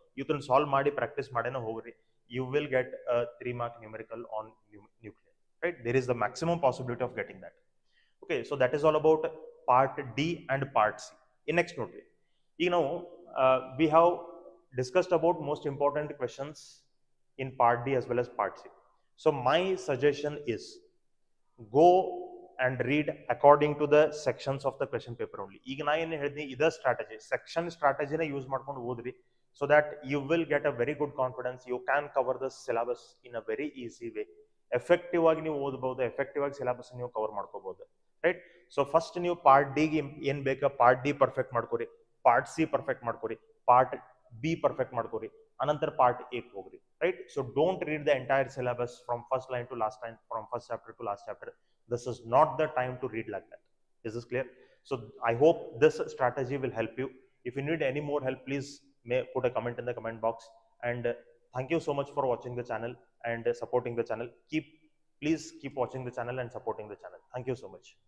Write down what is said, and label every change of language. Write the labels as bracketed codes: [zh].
[kn] ಇದನ್ನ ಸಾಲ್ವ್ ಮಾಡಿ ಪ್ರಾಕ್ಟೀಸ್ ಮಾಡೇನ ಹೋಗ್ರಿ. [en] You will get 3 mark numerical on nuclear right. There is the maximum possibility of getting that. Okay, so that is all about part D and part C. In next [kn] ನೋಡ್ರಿ, ಈಗ ನಾವು [en] We have discussed about most important questions in part D as well as part C. So my suggestion is go and read according to the sections of the question paper only. [kn] ಈಗ ನಾ ಏನು ಹೇಳಿದ್ನಿ, ಇದ strategy, section ಸ್ಟ್ರಾಟಜಿನ use ಮಾಡ್ಕೊಂಡು ಓದ್ರಿ. [en] So that you will get a very good confidence. You can cover the syllabus in a very easy way. [kn] Effective ಆಗಿ ನೀವು ಓದಬಹುದು, effective ಆಗಿ ಸಿಲೆಬಸ್ ನೀವು ಕವರ್ ಮಾಡ್ಕೋಬಹುದು ರೈಟ್. ಸೊ ಫಸ್ಟ್ ನೀವು ಪಾರ್ಟ್ ಡಿ ಏನ್ ಬೇಕಾ part D perfect ಮಾಡ್ಕೋರಿ, part C perfect ಮಾಡ್ಕೋರಿ, part B perfect ಮಾಡ್ಕೋರಿ, ಅನಂತರ ಪಾರ್ಟ್ ಎ ಹೋಗ್ರಿ right. [en] So don't read the entire syllabus from first line to last line, from first chapter to last chapter. This is not the time to read like that. Is this clear? So I hope this strategy will help you. If you need any more help, please may put a comment in the comment box. And thank you so much for watching the channel and supporting the channel. Please keep watching the channel and supporting the channel. Thank you so much.